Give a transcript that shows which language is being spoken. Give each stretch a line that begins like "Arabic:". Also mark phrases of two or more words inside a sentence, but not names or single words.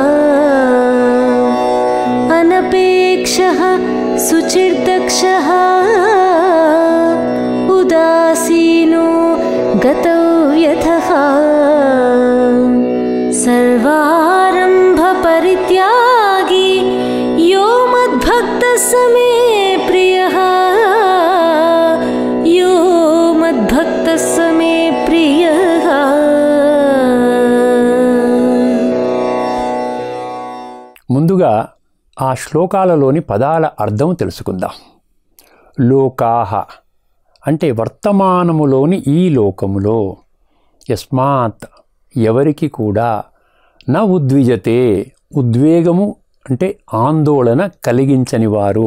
Sanskrit: अनपेक्षः शुचिर्दक्षः उदासीनो गतव्यथः सर्वारम्भपरित्यागी यो मद्भक्तः स मे प्रियः यो मद्भक्तः स मे प्रियः
Telugu: ముందుగా ఆ శ్లోకాలలోని పదాల అర్థం తెలుసుకుందాం. లోకాహ అంటే వర్తమానములోని ఈ లోకములో, యస్మాత్ ఎవరికి కూడా,
Sanskrit: న ఉద్విజతే
Telugu: ఉద్వేగము అంటే ఆందోళన కలిగించని వారు,